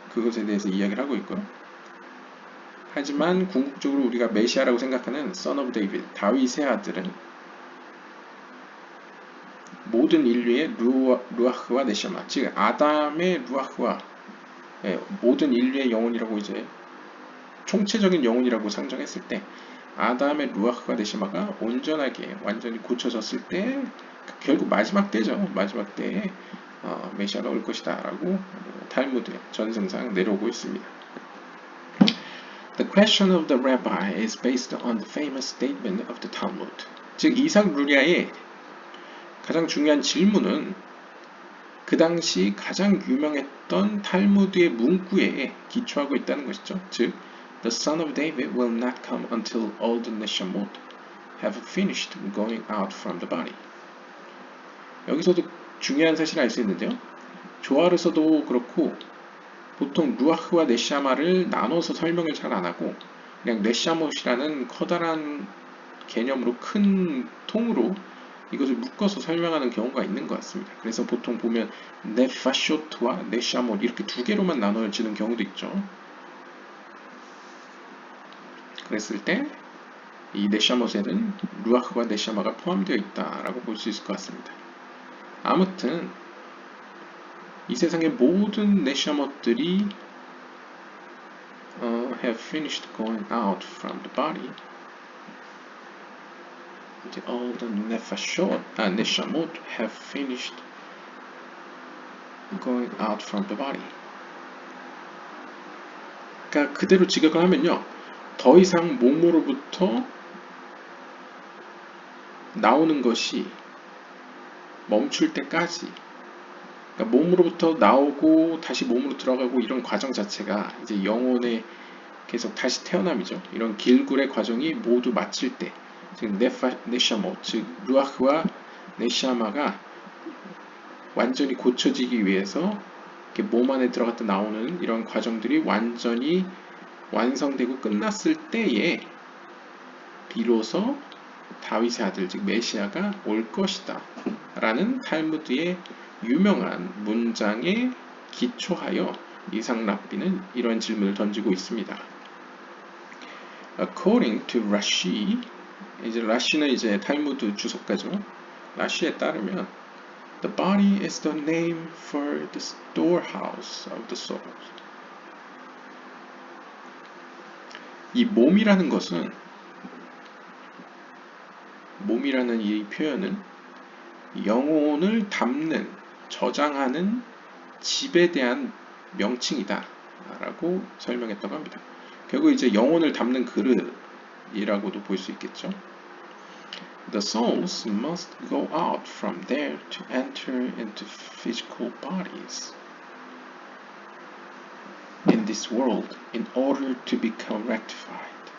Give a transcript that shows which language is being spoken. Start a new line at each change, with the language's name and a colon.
Korean: 그것에 대해서 이야기를 하고 있고요. 하지만 궁극적으로 우리가 메시아라고 생각하는 Son of David, 다윗의 아들은 모든 인류의 루아흐와 네샤마, 즉 아담의 루아흐와 모든 인류의 영혼이라고 이제 총체적인 영혼이라고 상정했을 때 아담의 루아흐와 네샤마가 온전하게 완전히 고쳐졌을 때 결국 마지막 때죠. 마지막 때에 메시아가 올 것이다 라고 탈무드 전승상 내려오고 있습니다.
English: The question of the rabbi is based on the famous statement of the Talmud.
Korean: 즉 이삭 루리아의 가장 중요한 질문은 그 당시 가장 유명했던 탈무드의 문구에 기초하고 있다는 것이죠.
English: 즉 The son of David will not come until all the neshamot have finished going out from the body.
Korean: 여기서도 중요한 사실을 알 수 있는데요. 조아르서도 그렇고 보통 루아흐와 네샤마를 나눠서 설명을 잘 안 하고 그냥 네샤못이라는 커다란 개념으로 큰 통으로 이것을 묶어서 설명하는 경우가 있는 것 같습니다. 그래서 보통 보면 네파쇼트와 네샤못 이렇게 두 개로만 나눠지는 경우도 있죠. 그랬을 때 이 네샤못에는 루아흐와 네샤마가 포함되어 있다라고 볼 수 있을 것 같습니다. 아무튼 이 세상의 모든 네샤못들이
English: have finished going out from the body. All the neshamot have finished going out from the body.
Korean: 그러니까 그대로 직역을 하면요. 더 이상 몸으로부터 나오는 것이 멈출 때까지 그러니까 몸으로부터 나오고 다시 몸으로 들어가고 이런 과정 자체가 이제 영혼의 계속 다시 태어남이죠. 이런 길굴의 과정이 모두 마칠 때 즉 네샤모 즉 루아흐와 네샤마가 완전히 고쳐지기 위해서 이렇게 몸 안에 들어갔다 나오는 이런 과정들이 완전히 완성되고 끝났을 때에 비로소 다윗의 아들 즉 메시아가 올 것이다 라는 탈무드의 유명한 문장에 기초하여 이삭 랍비는 이런 질문을 던지고 있습니다.
English: According to Rashi,
Korean: 이제 라시는 이제 탈무드 주석가죠. 라시에 따르면
English: The body is the name for the storehouse of the soul.
Korean: 이 몸이라는 것은 몸이라는 이 표현은 영혼을 담는, 저장하는 집에 대한 명칭이다 라고 설명했다고 합니다. 결국 이제 영혼을 담는 그릇이라고도 볼 수 있겠죠.
English: The souls must go out from there to enter into physical bodies in this world in order to become rectified.